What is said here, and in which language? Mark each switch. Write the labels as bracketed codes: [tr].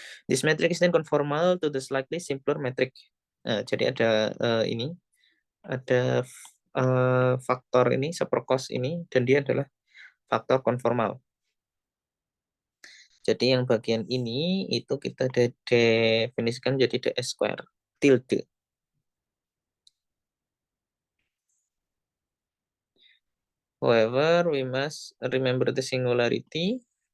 [en] This metric is then conformal to the slightly simpler metric. [id] Jadi ada ini, ada faktor ini, seperkos ini, dan dia adalah faktor konformal. Jadi yang bagian ini itu kita definisikan jadi ds square tilde. [en] However, we must remember the singularity.